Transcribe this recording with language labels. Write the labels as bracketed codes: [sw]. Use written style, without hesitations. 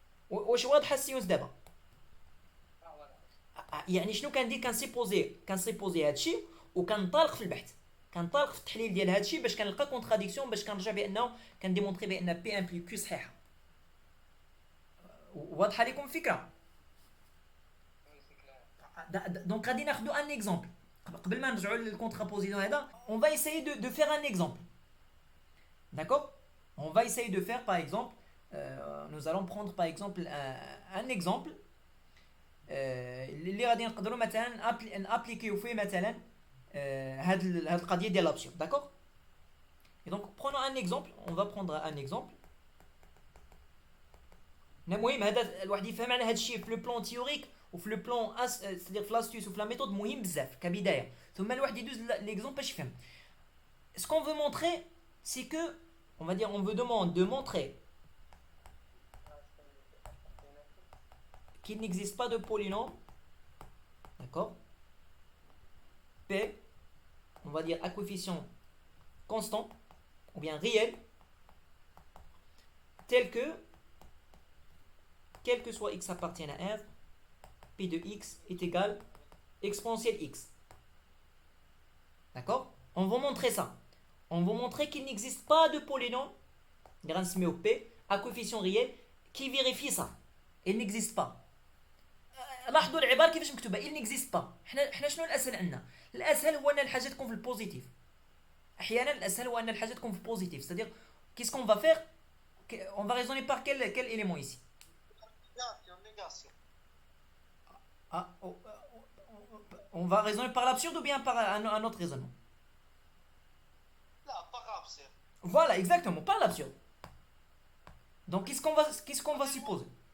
[ar] واش واضحه السيونس دابا؟ يعني شنو كندير؟ كنسيبوزي هذا الشيء وكنطالق في البحث، كنطالق في التحليل ديال هذا الشيء باش كنلقى كونتراديكسيون، باش كنرجع بانه كنديمونطري بان بي امبليك كيو صحيحه. واضحه لكم الفكره؟ دونك غادي ناخذوا ان اكزومبل قبل ما نرجعوا للكونترابوزيسيون هذا. [fr] on va essayer de faire un exemple, d'accord? On va essayer de faire par exemple nous allons prendre par exemple un exemple [ar] اللي غادي نقدروا مثلا نابليكيو فيه مثلا هاد القضيه ديال لابسيون. [fr] d'accord? et donc prenons un exemple, on va prendre un exemple. [ar] المهم هذا الواحد يفهم على هذا الشيء في لو بلون تيوريك وفي لو بلون سيدير في لاستيوس وفي لا ميثود مهم بزاف كبدايه، ثم الواحد يدوز ليكزومبل باش يفهم. [fr] Ce qu'on veut montrer, c'est que on va dire on veut demander de montrer qu'il n'existe pas de polynôme, d'accord? P, on va dire à coefficient constant, ou bien réel, tel que, quel que soit x appartienne à R, P de x est égal exponentielle x. D'accord? On va montrer ça. On va montrer qu'il n'existe pas de polynôme grâce au P à coefficient réel qui vérifie ça. Il n'existe pas. [ar] لاحظوا العباره كيفاش مكتوبه [fr] il n'existe pas. [ar] احنا شنو الاسهل عندنا؟ الاسهل هو ان الحاجه تكون في البوزيتيف. احيانا الاسهل هو ان الحاجه تكون في البوزيتيف. [fr] C'est-à-dire qu'est-ce qu'on va faire? On va raisonner par quel élément ici? Négation. Ah, on va raisonner par l'absurde ou bien par un autre raisonnement? Là, par absurde. Voilà, exactement, par l'absurde. Donc qu'est-ce qu'on va supposer?